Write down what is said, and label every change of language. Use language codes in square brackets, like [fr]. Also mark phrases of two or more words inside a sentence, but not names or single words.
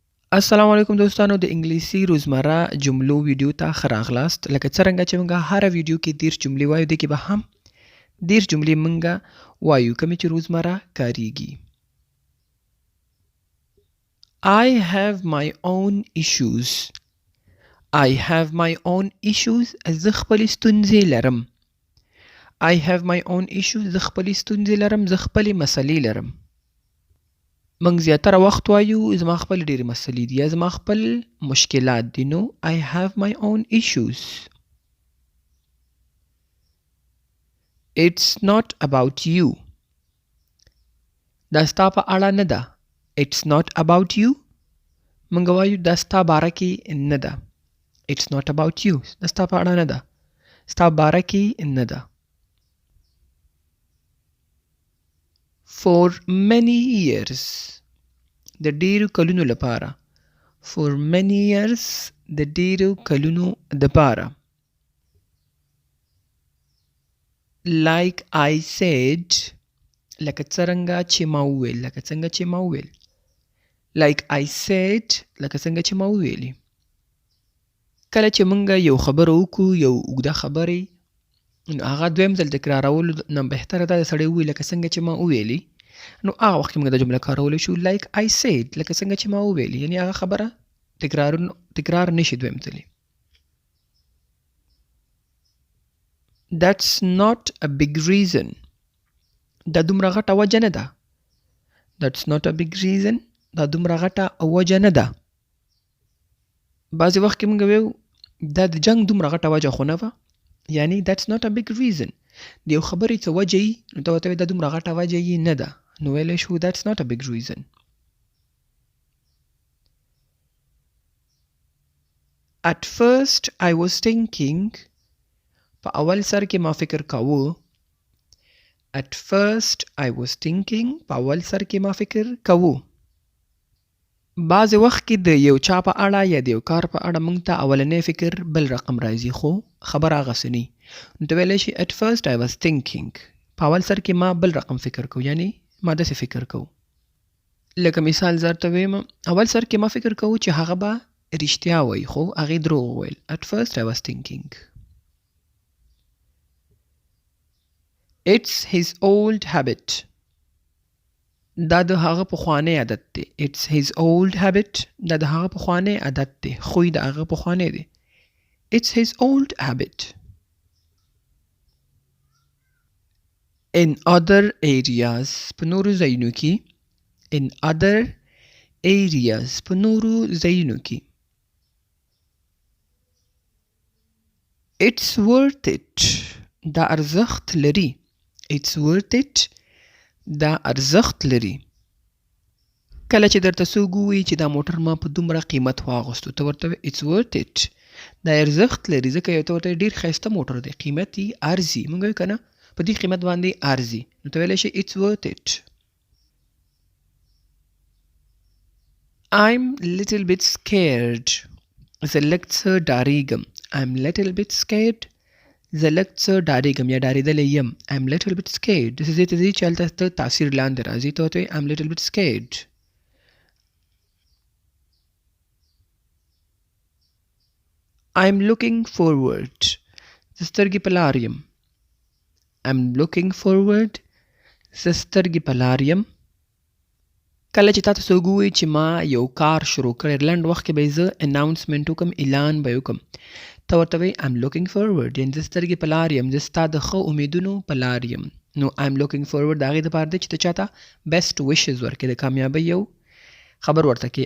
[ps] السلام علیکم دوستانو د انګلیسي روزمره جملو ویډیو ته ښه راغلاست. لکه څرنګه چې موږ هره ویډیو کې 30 جملې وایو، دې کې به هم 30 جملې موږ وایو کومې چې روزمره کاریږي. [en] I have my own issues. I have my own issues. [ps] زه خپلې ستونزې لرم. [en] I have my own issues. [ps] زه خپلې ستونزې لرم. زه خپلې مسلې لرم. موږ زیاتره وخت وایو زما خپل ډېرې مسلې دي یا زما خپل مشکلات دي. [en] نو I have my own issues. It's not about you. [ps] دا ستا په اړه نه ده. [en] It's not about you. [ps] موږ وایو دا ستا باره کې نه ده. [en] It's not about you. [ps] دا ستا په اړه نه ده. ستا باره کې نه ده. [en] For many years. [ps] د ډیرو کلونو لپاره. [en] For many years. [ps] د ډیرو کلونو لپاره. [en] Like I said. [ps] لکه څرنګه چې ما وویل. لکه څنګه چې ما وویل. [en] Like I said. [ps] لکه څنګه چې ما وویلې. کله چې موږ یو خبره وکړو یو اوږده خبرې نو هغه دویم ځل تکرارولو نه بهتره ده سړی ووایي لکه څنګه چې ما وویلې. نو هغه وخت کې موږ دا جمله کارولی شو [en] like I said [ps] لکه څنګه چې ما وویلې، یعنې هغه خبره تکرار نشي دویم ځلې. [en] That's not a big reason. [ps] دا دومره غټه وجه نه ده. [en] That's not a big reason. [ps] دا دومره غټه وجه نه ده. بعضې وخت کې موږ ویو دا د جنګ دومره غټه وجه خو نه وه، یعنې [en] that's not a big reason. [ps] د یو خبرې څه وجه یي نو ته ورته وایې دا دومره غټه وجه یې نه ده، نو ویلی شو [en] that's not a big reason. At first I was thinking. [ps] په اول سر کې ما فکر کاوه. [en] At first I was thinking. [ps] په اول سر کې ما فکر کاوه. بعضې وخت کې د یو چا په اړه یا د یو کار په اړه موږ ته اولنی فکر بل رقم راځي خو خبره هغسې نه. نو ته ویلی شي [en] at first I was thinking. [ps] په اول سر کې ما بل رقم فکر کو، یعنی ما داسې فکر کو. لکه مثال زه درته ویم اول سر کې ما فکر کو چې هغه به رښتیا وایي خو هغې دروغ وویل. [en] At first I was thinking. It's his old habit. [ps] دا د هغه پخوانی عادت دی. [en] It's his old habit. [ps] دا د هغه پخوانی عادت دی. خوی د هغه پخوانی دی. [en] It's his old habit. In other areas. [ps] په نورو ځایونو کې. [en] In other areas. [ps] په نورو ځایونو کې. [en] It's worth it. [ps] دا ارزښت لري. [en] It's worth it. [ps] دا ارزښت لري. کله چې درته څوک ووایي چې دا موټر ما په دومره قیمت واغوستو ته ورته وایې [en] It's worth it. [ps] دا ارزښت لري ځکه یو ته ورته ډېر ښایسته موټر دی، قیمت یې ارزي. موږ وایو که نه په دې قیمت باندې ارزي، نو ته ویلی شي [en] It's worth it. I'm little bit scared. [ps] زه لږ څه ډارېږم. [en] I'm little bit scared. [ps] زه لږ څه ډارېږم یا ډارېدلی یم. [en] I'm little bit scared. [ps] داسې ځای ته ځي چې هلته ته تاثیر لاندې راځي ته ورته وایې [en] I'm little bit scared. I'm looking forward. [ps] زه سترګې په لار یم. [en] I'm looking forward. [ps] زه سترګې په لار یم. کله چې تا ته څوک ووایي چې ما یو کار شروع کړی لنډ وخت کې به یې زه اناونسمنټ وکړم، اعلان به یې وکړم، ته ورته وایي [en] I'm looking forward. [ps] یعنې زه سترګې په لار یم، زه ستا د ښه امیدونو په لار یم. نو [en] I'm looking forward [ps] د هغې دپاره دی چې ته چا ته [en] best wishes [ps] ورکړې، د کامیابۍ یو خبر ورته کړې.